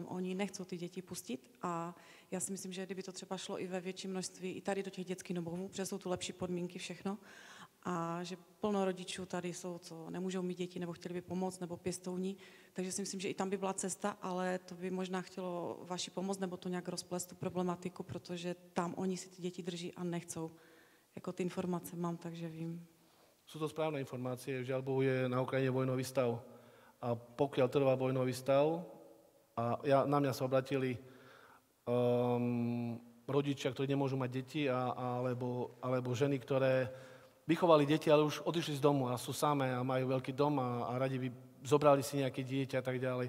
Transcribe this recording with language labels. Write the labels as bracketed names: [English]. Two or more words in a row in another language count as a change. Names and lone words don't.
[Czech] Oni nechcou ty děti pustit a já si myslím, že kdyby to třeba šlo i ve větším množství, i tady do těch dětských domovů, protože jsou tu lepší podmínky, všechno, a že plno rodičů tady jsou, co nemůžou mít děti, nebo chtěli by pomoct, nebo pěstouni, takže si myslím, že i tam by byla cesta, ale to by možná chtělo vaši pomoc, nebo to nějak rozplést tu problematiku, protože tam oni si ty děti drží a nechcou. Jako ty informace mám, takže vím. [Slovak] Sú to správne informácie, žiaľ Bohu je na Ukrajine vojnový stav. A pokiaľ trvá vojnový stav, a na mňa sa obratili rodičia, ktorí nemôžu mať deti, alebo ženy, ktoré vychovali deti, ale už odišli z domu a sú samé a majú veľký dom a radi by zobrali si nejaké dieťa a tak ďalej.